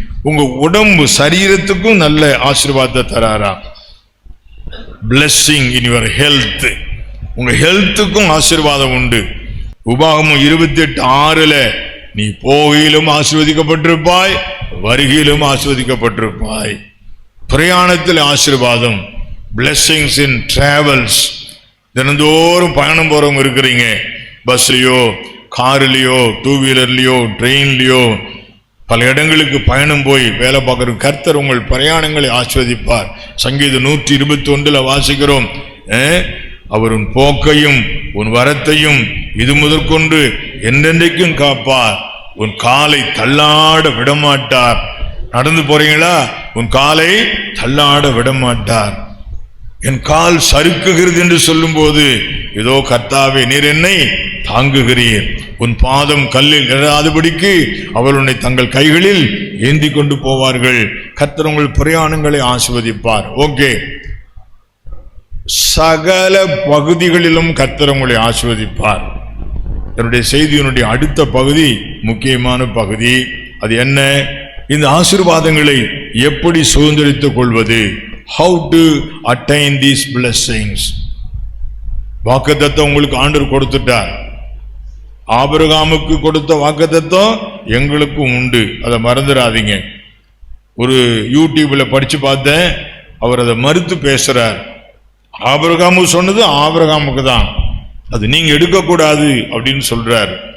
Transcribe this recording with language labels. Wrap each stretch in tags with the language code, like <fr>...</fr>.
<ta>உங்க உடம்பு சரீரத்துக்கும் நல்ல ஆசீர்வாதத்தை தராரா.</ta> <en>blessing in your health,</en> <ta>உங்க ஹெல்த்துக்கும் ஆசீர்வாதம் உண்டு. உபாகமம் 28:6 நீ போகையிலும் ஆசீர்வதிக்கப்பட்டிருப்பாய், வருகையிலும் ஆசீர்வதிக்கப்பட்டிருப்பாய். பிரயாணத்தில் ஆசீர்வாதம்,</ta> <en>blessings in travels.</en> <ta>தினந்தோறும் பயணம் போறவங்க இருக்கிறீங்க, பஸ்லயோ கார்லயோ 2 வீலர்லயோ ட்ரெயின்லயோ பல இடங்களுக்கு பயணம் போய் வேலை பார்க்கிற கர்த்தர் உங்கள் பிரயாணங்களை ஆஸ்வதிப்பார். சங்கீதம் 121 வாசிக்கிறோம், அவர் உன் போக்கையும் உன் வரத்தையும் இது முதற்கொண்டு என்றென்றைக்கும் காப்பார், உன் காலை தள்ளாட விடமாட்டார். நடந்து போறீங்களா? உன் காலை தள்ளாட விடமாட்டார். என் கால் சறுக்குகிறது என்று சொல்லும் போது, இதோ கர்த்தாவே நீர் என்னை தாங்குகிறீர், உன் பாதம் கல்லில் இடாதபடிக்கு அவர் உன்னை தங்கள் கைகளில் ஏந்தி கொண்டு போவார்கள். கர்த்தர் உங்கள் பிரயாணங்களை ஆசீர்வதிப்பார். ஓகே, சகல பகுதிகளிலும் கர்த்தர் உங்களை ஆசீர்வதிப்பார். என்னுடைய செய்தியினுடைய அடுத்த பகுதி முக்கியமான பகுதி. அது என்ன? இந்த ஆசீர்வாதங்களை எப்படி சுதந்திரித்துக் கொள்வது?</ta> <en>How to attain these blessings?</en> <ta>வாக்குத்தத்தம் உங்களுக்கு ஆண்டவர் கொடுத்துட்டார். ஆபிரகாமுக்கு கொடுத்த வாக்குத்தத்தம் எங்களுக்கும் உண்டு, அதை மறந்துடாதீங்க. ஒரு யூடியூப்ல படிச்சு பார்த்தேன், அவர் அதை மறுத்து பேசுறார். ஆபிரகாமுக்கு சொன்னது ஆபிரகாமுக்கு தான், அது நீங்க எடுக்கக்கூடாது அப்படின்னு சொல்றார்.</ta>